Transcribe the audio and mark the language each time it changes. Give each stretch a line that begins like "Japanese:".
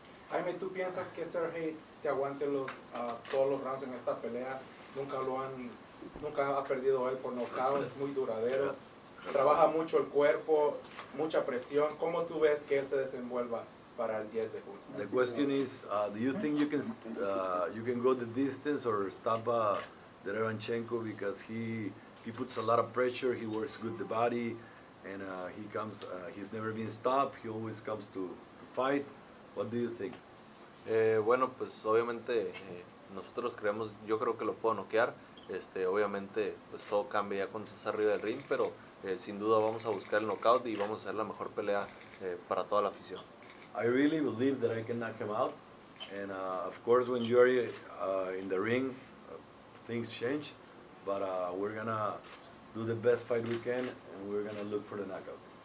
Spanish: Jaime, ¿tú piensas que Sergiy te aguante todos los rounds en esta pelea? Nunca ha perdido él por nocaut, es muy duradero, trabaja mucho el cuerpo, mucha presión. ¿Cómo tú ves que él se desenvuelva para el 10 de junio?
English: The question is, do you think you can go the distance or stop Derevyenchenko because he puts a lot of pressure, he works good the body, and he's never been stopped, he always comes to fight. What do you think?
Spanish: Bueno, pues obviamente nosotros creemos, yo creo que lo puedo noquear. Obviamente pues todo cambia ya cuando estás arriba del ring, pero sin duda vamos a buscar el knockout y vamos a hacer la mejor pelea para toda la afición.
English: I really believe that I can knock him out, and of course when you're in the ring, things change, but we're gonna do the best fight we can, and we're gonna look for the knockout.